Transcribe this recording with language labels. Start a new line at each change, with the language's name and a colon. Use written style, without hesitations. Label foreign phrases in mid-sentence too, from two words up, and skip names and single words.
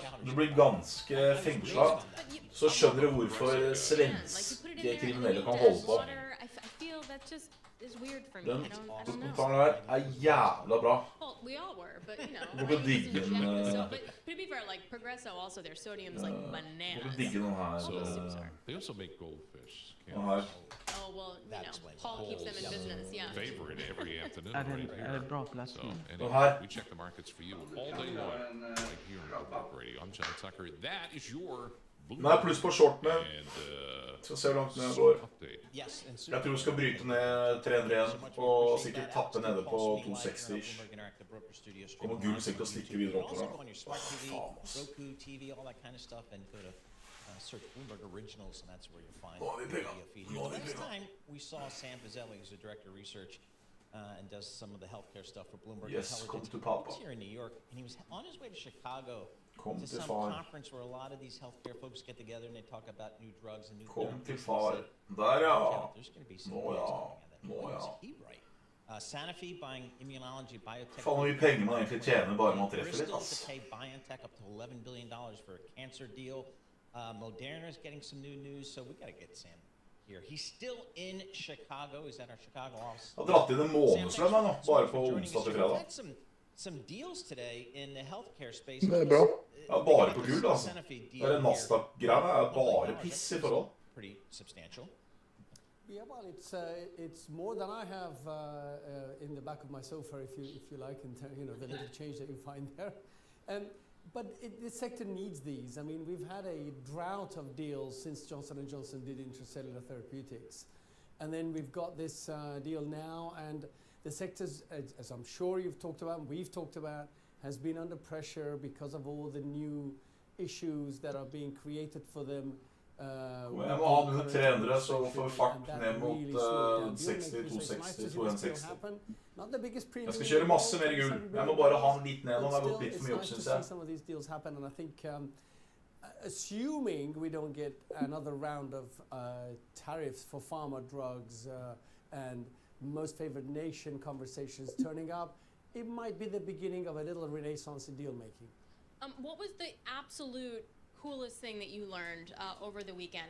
Norwegian: Du blir ganske fengslet. Så skjønner du hvorfor svenske kriminelle kan holde på. Den dokumentaren her er jævla bra. Du må digge den. Du må digge den her. Den her.
English: Oh, well, Paul keeps them in business, yeah. Favorite every afternoon right here. So, anyway, we check the markets for you all day long, right here on Bloomberg Radio. I'm John Tucker. That is your
Norwegian: Nei, pluss på shortene. Skal se hvor langt ned går. Jeg tror du skal bryte ned 301 og sikkert tappe nede på 260-ish. Kommer gull sikkert å stikke videre opp da. Faen, ass.
English: Search Bloomberg Originals, and that's where you'll find the video feed. Last time we saw Sam Fazeli, who's the director of research and does some of the healthcare stuff for Bloomberg Intelligence. Come to Papa. He was here in New York, and he was on his way to Chicago Come to some conference where a lot of these healthcare folks get together and they talk about new drugs and new therapies.
Norwegian: Der, ja.
English: There's going to be some news coming out of that. He right. Sanofi buying immunology biotech.
Norwegian: Faen, hvor mye penger man egentlig tjener bare man treffer litt, ass.
English: Bristol to pay BioNTech up to $11 billion for a cancer deal. Moderna's getting some new news, so we got to get Sam here. He's still in Chicago. He's at our Chicago office.
Norwegian: Jeg har dratt inn en månedslønn nå, bare på onsdag til fredag.
English: Some deals today in the healthcare space.
Norwegian: Det er bra. Ja, bare på gull, altså. Det er Nasdaq-greiene er bare piss I forhold.
English: Pretty substantial. Yeah, well, it's more than I have in the back of my sofa, if you like, and the little change that you find there. But the sector needs these. I mean, we've had a drought of deals since Johnson & Johnson did intracellular therapeutics. And then we've got this deal now, and the sectors, as I'm sure you've talked about, and we've talked about, has been under pressure because of all the new issues that are being created for them.
Norwegian: Jeg må ha under 300, så får vi fart ned mot 60, 260, 260. Jeg skal kjøre masse mer gull. Jeg må bare ha den litt ned nå. Det har gått litt for mye opp, synes jeg.
English: Assuming we don't get another round of tariffs for pharma drugs and most favored nation conversations turning up, it might be the beginning of a little renaissance in deal making. What was the absolute coolest thing that you learned over the weekend?